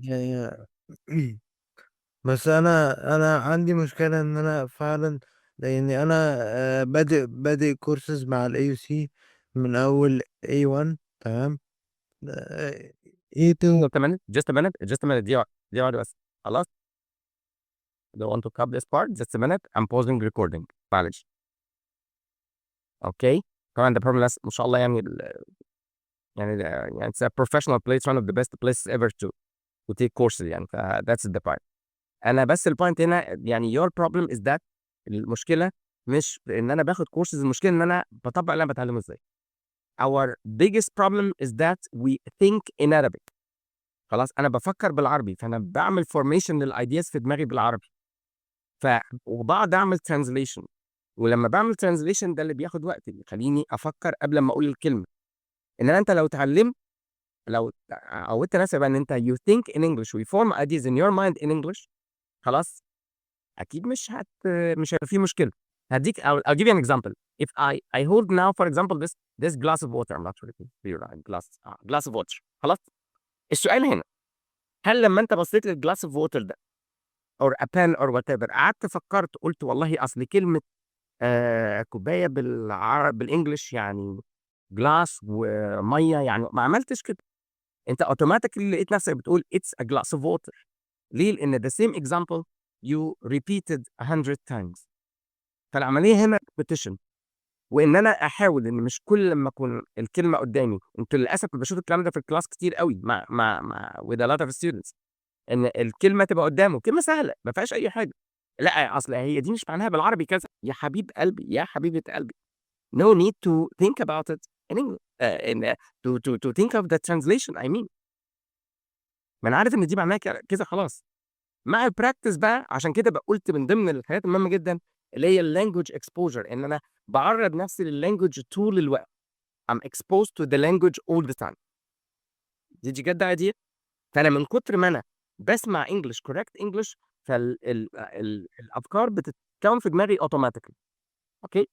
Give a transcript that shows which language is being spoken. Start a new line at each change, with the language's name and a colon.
Arabic: يعني بس أنا عندي مشكلة إن أنا فعلا لأني أنا بادئ كورسز مع ال AUC من أول A1 تمام A2
English: Just a minute.
Arabic: دي واحدة بس. خلاص.
English: Don't want to cut this part. Just a minute. I'm pausing recording.
Arabic: معلش.
English: Okay.
Arabic: طبعا ده بروبلم ما شاء الله يعني يعني
English: it's a professional place one of the best places ever to take courses يعني that's the point.
Arabic: انا بس البوينت هنا يعني
English: your problem is that
Arabic: المشكله مش في ان انا باخد كورسز المشكله ان انا بطبق اللي انا بتعلمه ازاي.
English: Our biggest problem is that we think in Arabic.
Arabic: خلاص انا بفكر بالعربي فانا بعمل فورميشن للايدياز في دماغي بالعربي وبقعد اعمل ترانزليشن ولما بعمل ترانزليشن ده اللي بياخد وقت بيخليني افكر قبل ما اقول الكلمه. انما انت لو اتعلمت لو عودت نفسك بقى ان انت
English: you think in English
Arabic: we form ideas in your mind in English خلاص اكيد مش هيبقى في مشكله. هديك
English: I'll give you an example. If I hold now for example this glass of water. I'm not sure if you're right. glass of water.
Arabic: خلاص السؤال هنا هل لما انت بصيت للجلاس اوف ووتر ده
English: or a pen or whatever
Arabic: قعدت فكرت قلت والله اصل كلمه كوبايه بالانجلش يعني جلاس وميه يعني ما عملتش كده. انت اوتوماتيكلي لقيت نفسك بتقول
English: it's a glass of water.
Arabic: ليه؟ لان
English: the same example you repeated 100 times.
Arabic: فالعمليه هنا repetition وان انا احاول ان مش كل لما اكون الكلمه قدامي انتوا للاسف بشوف الكلام ده في الكلاس كتير قوي مع
English: with a lot of students
Arabic: ان الكلمه تبقى قدامه كلمه سهله ما فيهاش اي حاجه لا اصل هي دي مش معناها بالعربي كذا يا حبيب قلبي يا حبيبه قلبي.
English: No need to think about it in English. To think of the translation I mean.
Arabic: ما انا عارف ان دي معناها كذا خلاص. مع البراكتس بقى عشان كده بقى قلت من ضمن الحاجات المهمه جدا اللي هي اللانجوج اكسبوجر ان انا بعرض نفسي لللانجوج طول الوقت.
English: I'm exposed to the language all the time.
Arabic: دي جد idea. فانا من كتر ما انا بسمع انجلش كوريكت انجلش فالافكار بتتكون في دماغي اوتوماتيكلي. اوكي